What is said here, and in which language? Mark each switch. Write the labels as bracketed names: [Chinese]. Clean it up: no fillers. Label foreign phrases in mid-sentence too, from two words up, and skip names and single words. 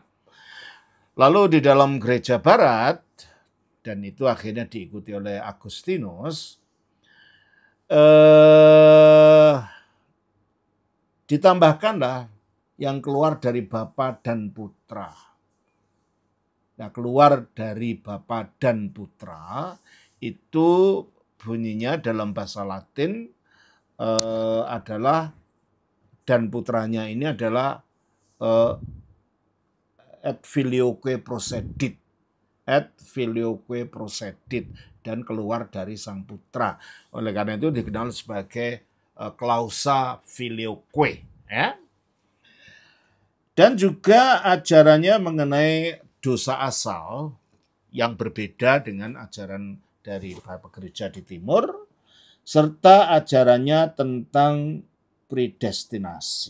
[Indonesian] Lalu di dalam gereja Barat, dan itu akhirnya diikuti oleh Agustinus, ditambahkanlah yang keluar dari Bapa dan Putra. Nah, keluar dari Bapa dan Putra itu bunyinya dalam bahasa Latin adalah, dan putranya ini adalah [Latin] et filioque procedit. Et filioque procedit, [Indonesian] dan keluar dari sang putra. Oleh karena itu dikenal sebagai klausa filioque. Ya. Dan juga ajarannya mengenai dosa asal yang berbeda dengan ajaran dari beberapa gereja di timur, serta ajarannya tentang predestinasi.